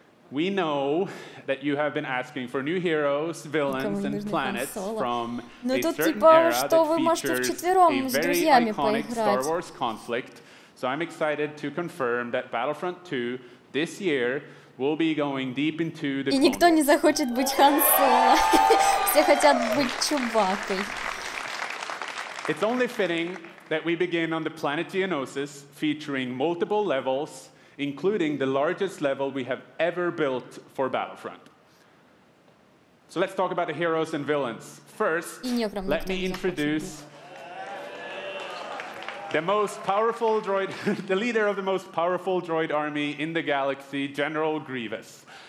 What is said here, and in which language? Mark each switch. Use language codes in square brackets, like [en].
[en] We know that you have been asking for new heroes, villains, and planets from a certain era that features a very iconic Star Wars conflict. So I'm excited to confirm that Battlefront 2 this year will be going deep into the [ru] И никто не захочет быть Хан Соло. Все хотят быть Чубакой. [en] It's only fitting that we begin on the planet Geonosis, featuring multiple levels, including the largest level we have ever built for Battlefront. So let's talk about the heroes and villains. First, let me introduce the most powerful droid, the leader of the most powerful droid army in the galaxy, General Grievous.